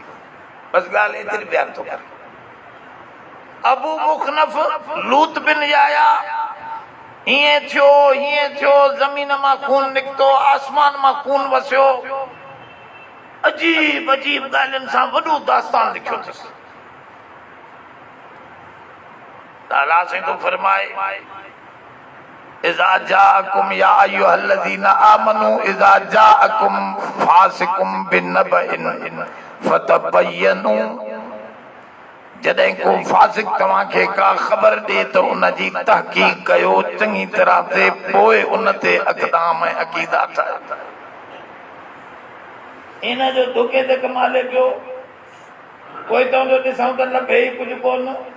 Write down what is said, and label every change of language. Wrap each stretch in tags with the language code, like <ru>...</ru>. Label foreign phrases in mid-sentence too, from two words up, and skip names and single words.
<sd>बस ॻाल्हि एतिरी बयान थो करे। अबू मुखनफ लूत बिन याया हीअं थियो, ज़मीन मां खून निकितो, आसमान मां खून वसियो, अजीब अजीब ॻाल्हियुनि सां वॾो दास्तान लिखियो अथसि। अल्लाह से तो फरमाए</sd> <ar>إذا جاءكم يا أيها الذين آمنوا إذا جاءكم فاسق بنبإ فتبينوا,</ar> <sd>जॾहिं को फासिक तव्हांखे का ख़बर ॾे त उन जी तहक़ीक़ कयो चङी तरह से, पोइ उन ते अक़दाम ऐं अक़ीदा ठाहियो। इन जो धोखे ते कमाले पियो, कोई तव्हांजो ॾिसूं त लभे ई कुझु कोन।</sd>